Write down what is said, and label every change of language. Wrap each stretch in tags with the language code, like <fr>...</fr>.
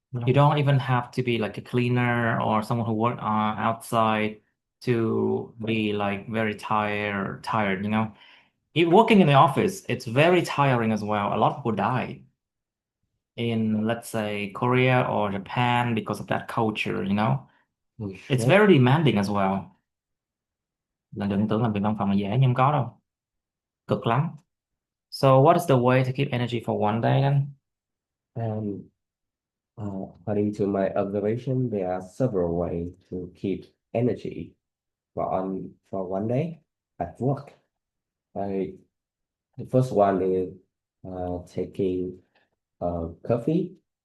<en>You don't even have to be like a cleaner or someone who work outside to be like very tired. If working in the office, it's very tiring as well. A lot of people die in, let's say, Korea or Japan because of that culture. Oh, It's shit. very demanding as well.</en> <vi>Là đừng tưởng làm việc văn phòng là dễ nhưng không có đâu. Cực lắm.</vi> <en>So what is the way to keep energy for one day then? And according to my observation, there are several ways to keep energy for one day at work. I, the first one is taking coffee,</en>